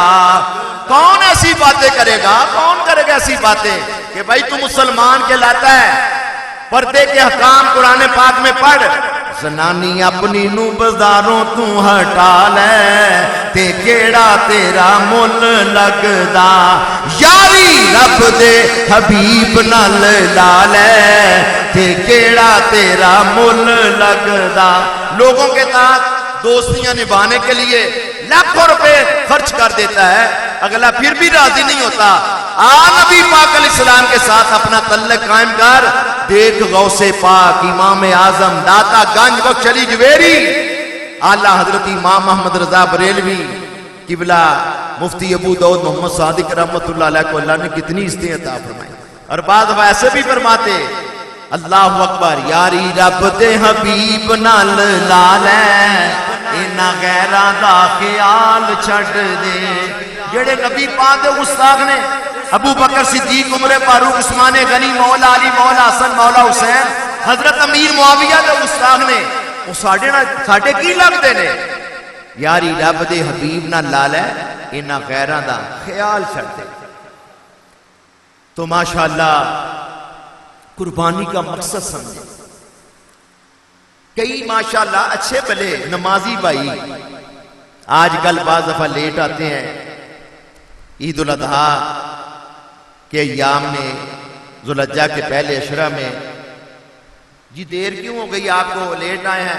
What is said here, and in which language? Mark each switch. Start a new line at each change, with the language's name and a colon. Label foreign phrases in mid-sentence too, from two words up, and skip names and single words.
Urdu: کون ایسی باتیں کرے گا؟ کون کرے گا ایسی باتیں کہ بھائی تو مسلمان کہلاتا ہے، پردے کے حکام قرآن پاک میں پڑھ،
Punjabi: زنانی اپنی نو بازاروں تو ہٹا لے تے کیڑا تیرا مل لگدا، یاری رب دے حبیب نال لا لے تے کیڑا تیرا مل لگدا.
Urdu: لوگوں کے ساتھ دوستیاں نبھانے کے لیے لاکھوں روپے خرچ کر دیتا ہے، اگلا پھر بھی راضی نہیں ہوتا. نبی پاک
Arabic: علیہ السلام
Urdu: کے ساتھ اپنا تعلق قائم کر، دیکھ غوث پاک امام اعظم داتا گنج بخش علی جویری، اعلیٰ حضرت امام محمد رضا بریلوی قبلہ، مفتی ابو داؤد محمد صادق
Arabic: رحمۃ اللہ علیہ
Urdu: کو اللہ نے کتنی عزتیں عطا فرمائی. اور بعض ویسے بھی فرماتے
Arabic: اللہ اکبر،
Punjabi: یاری رب دے حبیب نال لا لے انہاں غیراں دا خیال چھڈ دے. جڑے نبی پاک دے گستاخ نے ابو بکر صدیق، عمر فاروق، عثمان غنی، مولا علی، مولا حسن، مولا حسین، حضرت امیر معاویہ دے گستاخ نے، وہ ساڈے کی لگدے نے؟ یاری رب دے حبیب نال لا لے انہاں غیراں دا خیال چھڈ دے.
Urdu: تو ماشاءاللہ قربانی کا مقصد سمجھے. کئی ماشاءاللہ اچھے بھلے نمازی بھائی آج کل بعض دفعہ لیٹ آتے ہیں عید الاضحیٰ کے ایام میں، ذوالحجہ کے پہلے عشرہ میں، جی دیر کیوں ہو گئی آپ کو، لیٹ آئے ہیں؟